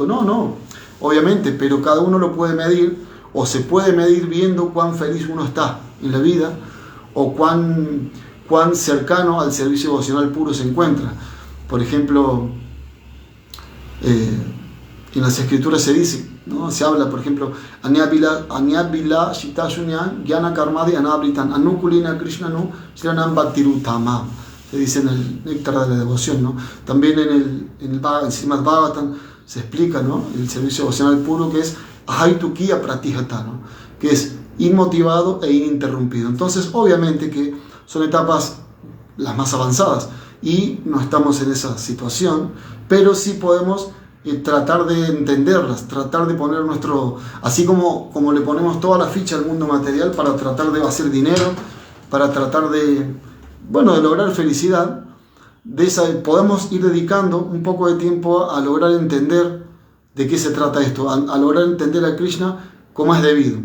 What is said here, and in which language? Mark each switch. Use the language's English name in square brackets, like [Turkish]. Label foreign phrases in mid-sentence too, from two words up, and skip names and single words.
[Spanish] No, obviamente, pero cada uno lo puede medir, o se puede medir viendo cuán feliz uno está en la vida o cuán cercano al servicio devocional puro se encuentra. Por ejemplo, en las escrituras se dice, ¿no? Se habla, por ejemplo, [Sanskrit] अन्याबिल शितशून्य ज्ञान कर्मादि अनाबृतन् अनुकुलिन कृष्णानु श्रनम् भक्तिरुतम. [Spanish] Se dice en el Néctar de la Devoción, ¿no? También en el Srimad Bhagavatam se explica, ¿no? El servicio devocional puro, que es [Sanskrit] अहैतुकिय प्रतिहत, [Spanish] ¿no? Que es inmotivado e ininterrumpido. Entonces, obviamente que son etapas las más avanzadas y no estamos en esa situación, pero sí podemos tratar de entenderlas, tratar de poner así como le ponemos toda la ficha al mundo material para tratar de hacer dinero, para tratar de lograr felicidad, podemos ir dedicando un poco de tiempo a lograr entender de qué se trata esto, a lograr entender a Krishna como es debido.